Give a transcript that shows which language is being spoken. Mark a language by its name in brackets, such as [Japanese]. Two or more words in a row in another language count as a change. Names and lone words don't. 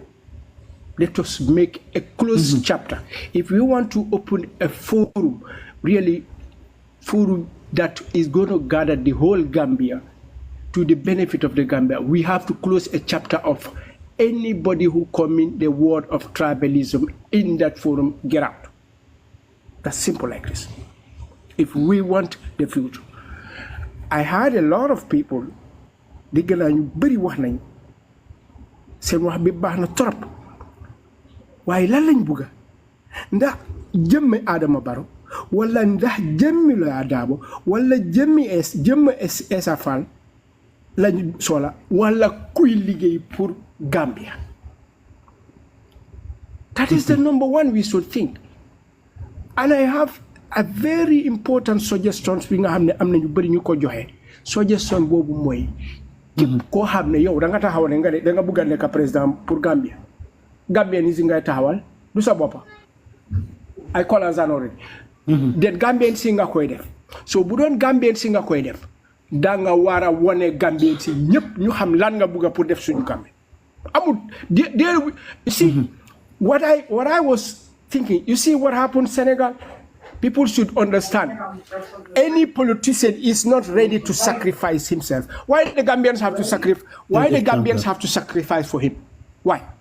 [English] Let us make a closed chapter. If we want to open a forum, really forum that is going to gather the whole Gambia to the benefit of the Gambia, we have to close a chapter of anybody who commit the word of tribalism in that forum, get out. That's simple like this. If we want the future. I had a lot of people, [Wolof] dégg naa ñu bëri wax nañ seen wax bi baax na trop waaye lan lañ bugga ndax jëmmi Adama Barrow wala ndax jëmmi Loya Darboe wala jëmmi Essa Faal lañ soxla wala kuy liggéey pour Gambia. [English] That is the number one we should think. And I have a very important suggestion [Wolof] bi nga xam ne am na ñu bëri ñu ko joxe suggestion boobu mooy képp koo xam ne yow da nga taxaw ne nga da nga bëgg a nekk président pour Gambia Gambien yi si ngay taxawal du sa boppa ay colons already den Gambien si nga koy def so bu doon Gambien si nga koy def da nga war a wane Gambien si ñëpp ñu xam lan nga bëgg a pour def suñu Gambie amul [English] see what I was thinking you see what happened [Wolof] Senegal. [English] People should understand any politician is not ready to sacrifice himself. Why the Gambians have to sacrifice? Why the Gambians have to sacrifice for him? Why?